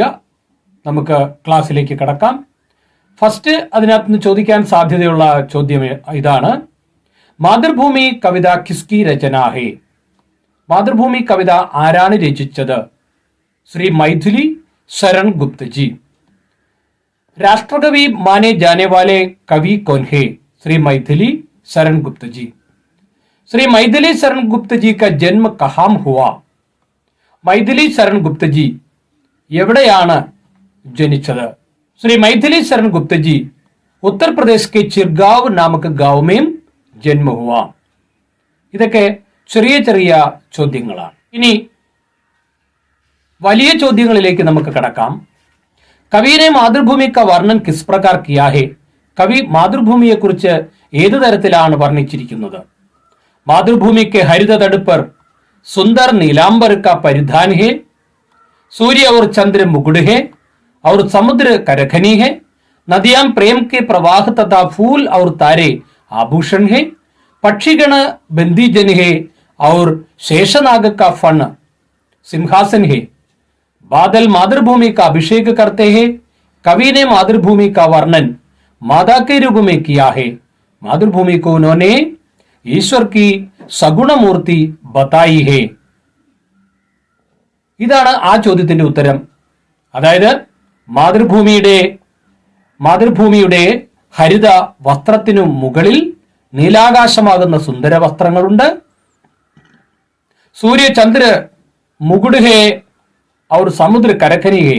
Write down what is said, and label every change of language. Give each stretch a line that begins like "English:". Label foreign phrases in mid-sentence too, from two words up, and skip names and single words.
Malayalam: നമുക്ക് ക്ലാസ്സിലേക്ക് കടക്കാം. ഫസ്റ്റ് അതിനകത്ത് നിന്ന് ചോദിക്കാൻ സാധ്യതയുള്ള ചോദ്യം ഇതാണ്: മാതൃഭൂമി കവിത
Hindi: किसकी रचना है?
Malayalam: മാതൃഭൂമി കവിത ആരാണ് രചിച്ചത്? ശ്രീ മൈഥിലി ശരൺ ഗുപ്ത ജി.
Hindi: राष्ट्रकवि माने जाने वाले कवि कौन है? श्री मैथिली शरण गुप्त जी. श्री मैथिली शरण गुप्त जी का जन्म कहाँ हुआ?
Malayalam: मैथिली शरण गुप्त जी എവിടെയാണ് ജനിച്ചത്?
Hindi: श्री मैथिली शरण गुप्त जी उत्तर प्रदेश के चिरगांव नामक गांव में जन्म हुआ.
Malayalam: ഇതൊക്കെ ചെറിയ ചെറിയ ചോദ്യങ്ങളാണ്. ഇനി വലിയ ചോദ്യങ്ങളിലേക്ക് നമുക്ക് കടക്കാം.
Hindi: कवि ने मातृभूमि का वर्णन किस प्रकार किया है?
Malayalam: कवि मातृभूमिയെ കുറിച്ച് ഏത് തരത്തിലാണ് വർണ്ണിച്ചിരിക്കുന്നത്?
Hindi: मातृभूमि के हरित तट पर सुंदर नीलांबर का परिधान है, सूर्य और चंद्र मुकुट है और समुद्र करखनी है, नदियां प्रेम के प्रवाह तथा फूल और तारे आभूषण है, पक्षीगण बंदीजन है और शेषनाग का फन सिंहासन है, बादल मातृभूमि का अभिषेक करते हैं, कवि ने मातृभूमि का वर्णन माता के रूप में किया है, मातृभूमि को उन्होंने ईश्वर की सगुण मूर्ति बताई है.
Malayalam: ഇതാണ് ആ ചോദ്യത്തിന്റെ ഉത്തരം. അതായത് മാതൃഭൂമിയുടെ ഹരിത വസ്ത്രത്തിനു മുകളിൽ നീലാകാശമാകുന്ന സുന്ദര വസ്ത്രങ്ങളുണ്ട്.
Hindi: सूर्य चंद्र मुकुट है और समुद्र करखनी है.